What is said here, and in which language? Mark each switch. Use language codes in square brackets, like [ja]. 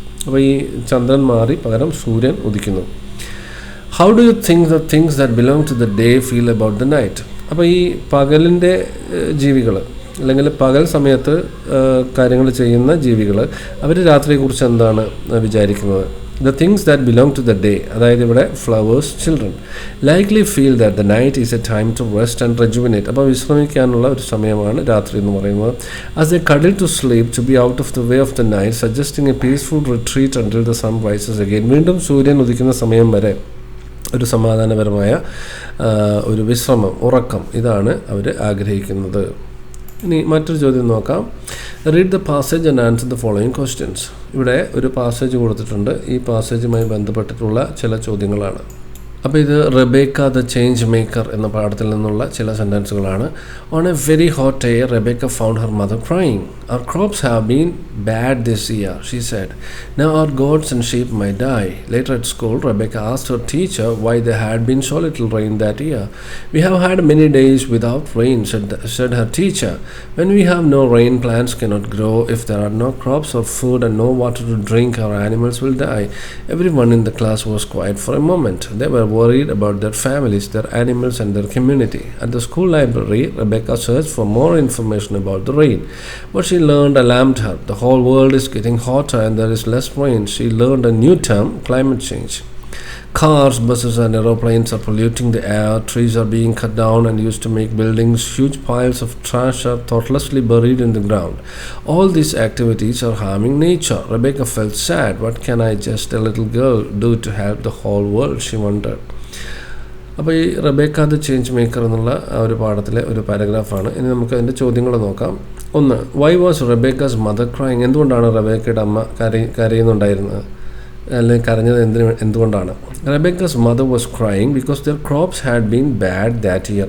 [ml] അപ്പോൾ ഈ ചന്ദ്രൻ മാറി പകരം സൂര്യൻ ഉദിക്കുന്നു. [en] How do you think the things that belong to the day feel about the night? [ml] അപ്പോൾ ഈ പകലിൻ്റെ ജീവികൾ അല്ലെങ്കിൽ പകൽ സമയത്ത് കാര്യങ്ങൾ ചെയ്യുന്ന ജീവികൾ അവർ രാത്രിയെക്കുറിച്ച് എന്താണ് വിചാരിക്കുന്നത്? [en] The things that belong to the day, [ml] അതായത് ഇവിടെ [en] flowers, children, likely feel that the night is a time to rest and rejuvenate. [ml] അപ്പോൾ വിശ്രമിക്കാനുള്ള ഒരു സമയമാണ് രാത്രി എന്ന് പറയുന്നത്. [en] As they cuddle to sleep, to be out of the way of the night, suggesting a peaceful retreat until the sun rises again. [ml] വീണ്ടും സൂര്യൻ ഉദിക്കുന്ന സമയം വരെ ഒരു സമാധാനപരമായ ഒരു വിശ്രമം, ഉറക്കം, ഇതാണ് അവർ ആഗ്രഹിക്കുന്നത്. ഇനി മറ്റൊരു ചോദ്യം നോക്കാം. [en] Read the passage and answer the following questions. [ml] ഇവിടെ ഒരു പാസേജ് കൊടുത്തിട്ടുണ്ട്. ഈ പാസേജുമായി ബന്ധപ്പെട്ടിട്ടുള്ള ചില ചോദ്യങ്ങളാണ്. അപ്പോൾ ഇത് റെബേക്ക ദ ചേഞ്ച് മേക്കർ എന്ന പാഠത്തിൽ നിന്നുള്ള ചില സെൻറ്റൻസുകളാണ്. [en] On a very hot day Rebecca found her mother crying. Our crops have been bad this year, she said. Now our goats and sheep might die. Later at school, Rebecca asked her teacher why there had been so little rain that year. We have had many days without rain, said her teacher. When we have no rain, plants cannot grow. If there are no crops or food and no water to drink, our animals will die. Everyone in the class was quiet for a moment. They were worried about their families, their animals, and their community. At the school library, Rebecca searched for more information about the rain. What she learned alarmed her. The whole world is getting hotter and there is less rain. She learned a new term, climate change. Cars, buses and aeroplanes are polluting the air. Trees are being cut down and used to make buildings. Huge piles of trash are thoughtlessly buried in the ground. All these activities are harming nature. Rebecca felt sad. What can I, just a little girl, do to help the whole world, she wondered. [ml] അപ്പോൾ ഈ Rebecca the change maker എന്നുള്ള ഒരു പാഠത്തിലെ ഒരു പാരഗ്രാഫാണ്. ഇനി നമുക്ക് അതിൻ്റെ ചോദ്യങ്ങൾ നോക്കാം. ഒന്ന്, [en] Why was Rebecca's mother crying? [ml] എന്തുകൊണ്ടാണ് റെബേക്കയുടെ അമ്മ കരയുന്നുണ്ടായിരുന്നത്, അല്ലെങ്കിൽ കരഞ്ഞത് എന്തുകൊണ്ടാണ്? [en] Rebecca's mother was crying because their crops had been bad that year.